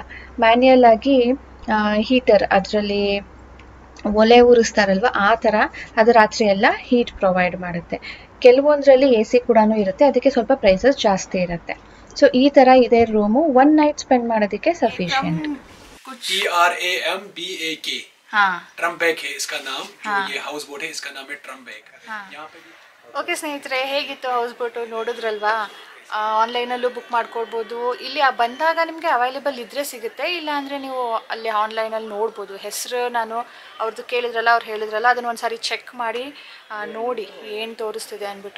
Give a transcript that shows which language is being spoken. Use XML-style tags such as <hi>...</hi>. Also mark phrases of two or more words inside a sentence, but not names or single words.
<kn>ಮ್ಯಾನ್ಯಲ್ ಆಗಿ ಹೀಟರ್, ಅದರಲ್ಲಿ ಒಲೆ ಉರಿಸ್ತಾರಲ್ವ ಆ ಥರ, ಅದು ರಾತ್ರಿ ಎಲ್ಲ</kn> <en>heat provide</en> <kn>ಮಾಡುತ್ತೆ. ಕೆಲವೊಂದರಲ್ಲಿ AC ಕೂಡ ಇರುತ್ತೆ. ಅದಕ್ಕೆ ಸ್ವಲ್ಪ ಪ್ರೈಸಸ್ ಜಾಸ್ತಿ ಇರುತ್ತೆ. ಸೊ ಈ ಥರ ಇದೆ ರೂಮು. 1</kn> <en>night spend</en> <kn>ಮಾಡೋದಕ್ಕೆ ಸಫಿಷಿಯೆಂಟ್.</kn> <hi>TRAMBAK ट्रम्बैक है इसका नाम. जो ये</hi> <en>house boat</en> <hi>है इसका नाम है ट्रम्बैक. यहाँ पे</hi> <kn>ಓಕೆ ಸ್ನೇಹಿತರೆ, ಹೇಗಿತ್ತು</kn> <en>house boat</en> <kn>ನೋಡಿದ್ರಲ್ವಾ? ಆನ್ಲೈನಲ್ಲೂ ಬುಕ್ ಮಾಡ್ಕೊಳ್ಬೋದು. ಇಲ್ಲಿ ಬಂದಾಗ ನಿಮಗೆ ಅವೈಲೇಬಲ್ ಇದ್ದರೆ ಸಿಗುತ್ತೆ, ಇಲ್ಲ ಅಂದರೆ ನೀವು ಅಲ್ಲಿ ಆನ್ಲೈನಲ್ಲಿ ನೋಡ್ಬೋದು. ಹೆಸರು ನಾನು ಅವ್ರದ್ದು ಕೇಳಿದ್ರಲ್ಲ, ಅವ್ರು ಹೇಳಿದ್ರಲ್ಲ, ಅದನ್ನು ಒಂದು ಸಾರಿ ಚೆಕ್ ಮಾಡಿ ನೋಡಿ ಏನು ತೋರಿಸ್ತಿದೆ ಅಂದ್ಬಿಟ್ಟು.</kn>